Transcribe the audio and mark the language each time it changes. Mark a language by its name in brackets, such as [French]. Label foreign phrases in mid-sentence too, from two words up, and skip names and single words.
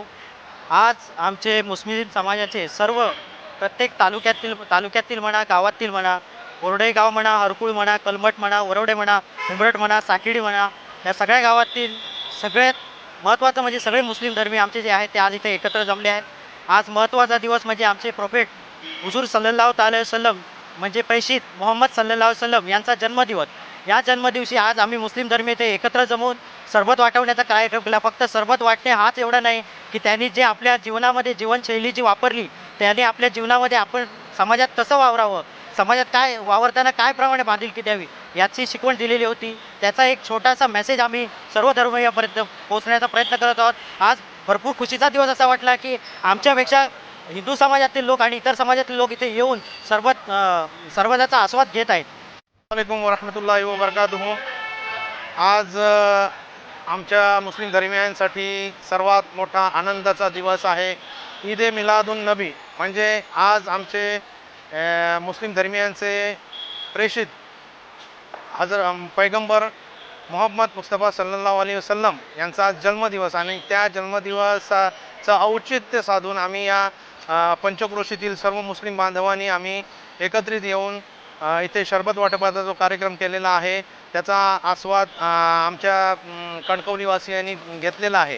[Marathi] आज आमचे मुस्लिम समाजाचे सर्व प्रत्येक तालुक्यातील म्हणा, गावातील म्हणा, बोर्डे गाव म्हणा, हरकुळ म्हणा, कलमट म्हणा, वरवडे म्हणा, उंबरट म्हणा, साकिडी म्हणा, या सगळ्या गावातील सगळ्यात महत्त्वाचं म्हणजे सगळे मुस्लिम धर्मीय आमचे जे आहेत ते आज इथे एकत्र जमले आहेत। आज महत्त्वाचा दिवस म्हणजे आमचे प्रोफेट हुजूर [Arabic] صلى الله عليه وسلم [Marathi] म्हणजे प्रेषित मोहम्मद [Arabic] صلى الله عليه وسلم [Marathi] यांचा जन्मदिवस। या जन्मदिवशी आज आम्ही मुस्लिम धर्मीय ते एकत्र जमून सरबत वाटवण्याचा कार्यक्रम केला। फक्त सरबत वाटणे हाच एवढा नाही की त्यांनी जे आपल्या जीवनामध्ये जीवनशैली जी वापरली त्याने आपल्या जीवनामध्ये आपण समाजात कसं वावरावं, समाजात काय वावरताना काय प्रमाणे बांधिलकी द्यावी याची शिकवण दिलेली होती। त्याचा एक छोटासा मेसेज आम्ही सर्व धर्मीयांपर्यंत पोहोचण्याचा प्रयत्न करत आहोत। आज भरपूर खुशीचा दिवस असा वाटला की आमच्यापेक्षा हिंदू समाजातील लोक आणि इतर समाजातील लोक इथे येऊन सरबताचा आस्वाद घेत आहेत। [Arabic] السلام عليكم ورحمة الله وبركاته. [Marathi] आज आमच्या मुस्लिम धर्मियांसाठी सर्वात मोठा आनंदाचा दिवस आहे, ईद ए मिलादुन नबी। म्हणजे आज आमचे मुस्लिम धर्मियांचे प्रेषित पैगंबर मोहम्मद मुस्तफा [Arabic] صلى الله عليه وسلم [Marathi] यांचा जन्मदिवस आणि त्या जन्मदिवसाचं औचित्य साधून आम्ही या पंचक्रोशीतील सर्व मुस्लिम बांधवांनी आम्ही एकत्रित येऊन इथे शरबत वाटपाचा जो कार्यक्रम केलेला आहे त्याचा आस्वाद आमच्या कणकवलीवासियांनी घेतलेला आहे.